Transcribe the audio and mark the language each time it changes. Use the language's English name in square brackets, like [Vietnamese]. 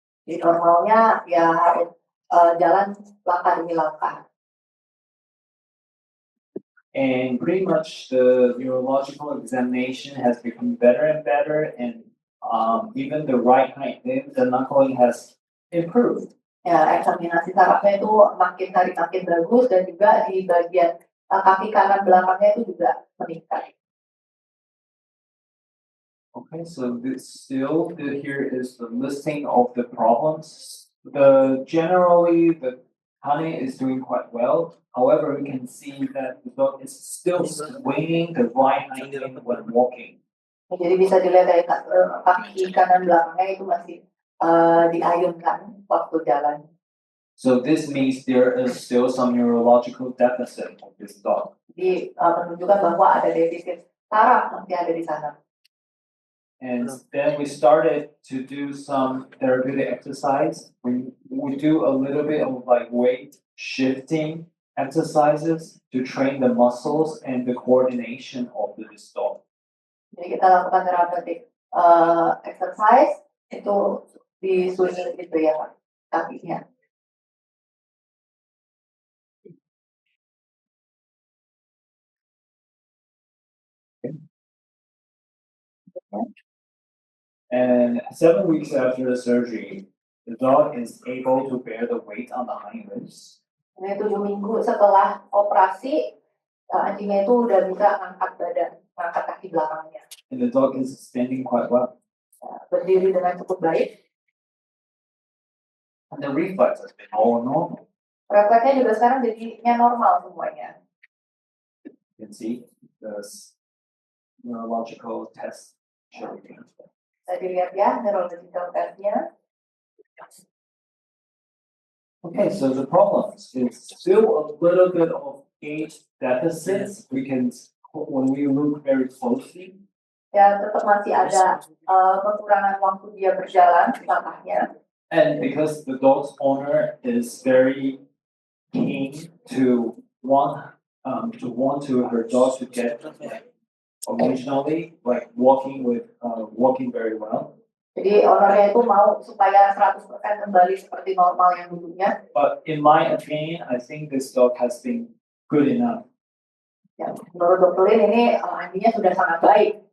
[Indonesian] Jadi normalnya ya harus jalan langkah demi langkah. [English] And pretty much the neurological examination has become better and better, and even the right hind limb, the knuckling has improved. [Indonesian] Ya, eksaminasi sarafnya itu makin hari makin bagus, dan juga di bagian kaki kanan belakangnya itu juga meningkat. [English] Okay, so here is the listing of the problems. Generally the honey is doing quite well. However, we can see that the dog is still swinging the right hind limb when walking. [Indonesian] Jadi bisa dilihat dari kaki kanan belakangnya itu masih diayunkan waktu jalan. [English] So this means there is still some neurological deficit of this dog. [Indonesian] Jadi menunjukkan bahwa ada defisit saraf masih ada di sana. [English] And then we started to do some therapeutic exercise. We do a little bit of like weight shifting exercises to train the muscles and the coordination of this dog. [Indonesian] Jadi kita lakukan therapeutic exercise itu di swing gitu ya kakinya. [English] And 7 weeks after the surgery, the dog is able to bear the weight on the hind legs. [Indonesian] Ini 7 minggu setelah operasi, anjingnya itu udah bisa angkat badan, angkat kaki belakangnya. [English] And the dog is standing quite well. [Indonesian] Berdiri dengan cukup baik. [English] And the reflex has been all normal. [Indonesian] Refleksnya juga sekarang jadinya normal semuanya. [English] You can see the neurological test showing. [Indonesian] Bisa dilihat ya neurological testnya. [English] Okay, so the problems is still a little bit of age deficits. We can, when we look very closely. [Indonesian] Ya tetap masih ada kekurangan waktu dia berjalan langkahnya. [English] And because the dog's owner is very keen to want to her dog to get originally like walking very well. [Indonesian] Jadi ownernya itu mau supaya 100% kembali seperti normal yang dulunya. [English] But in my opinion, I think this dog has been good enough. [Indonesian] Ya, menurut Dr. Lin ini anjingnya sudah sangat baik.